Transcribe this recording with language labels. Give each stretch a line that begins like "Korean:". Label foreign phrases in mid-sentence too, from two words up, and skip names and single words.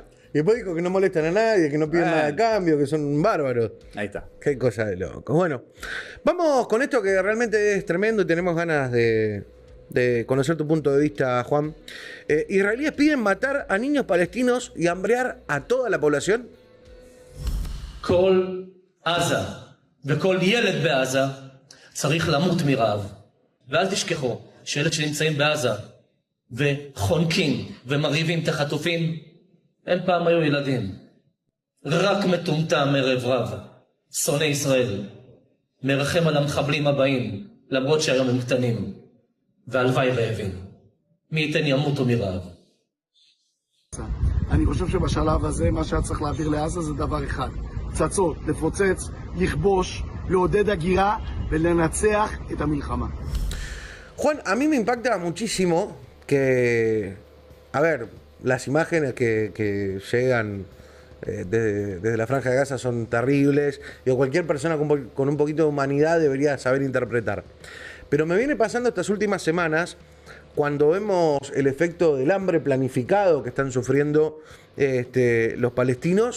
Spanish: Y después dijo que no molestan a nadie, que no piden nada a cambio, que son bárbaros. Ahí está. Qué cosa de locos. Bueno, vamos con esto que realmente es tremendo y tenemos ganas de conocer tu punto de vista, Juan. ¿Israelíes piden matar a niños palestinos y hambrear a toda la población?
Hebrew: כל עזה וכל ילד בעזה צריך למות מרעב. ואל תשכחו שילד שנמצאים בעזה וחונקים ומרעיבים את החטופים, הם פעם היו ילדים. רק מטומטם ערב רב, שונא ישראל, מרחם על המחבלים הבאים, למרות שהיום הם קטנים, והלוואי רעבים. מי ייתן ימותו מרעב. אני חושב שבשלב הזה מה שהיה צריך להעביר לעזה זה דבר אחד. פצצות, לפוצץ, לכבוש, לעודד הגירה ולנצח את המלחמה.
Spanish: Juan, a mí me impacta muchísimo que, a ver, las imágenes que llegan desde la Franja de Gaza son terribles y cualquier persona con un poquito de humanidad debería saber interpretar. Pero me viene pasando estas últimas semanas cuando vemos el efecto del hambre planificado que están sufriendo los palestinos.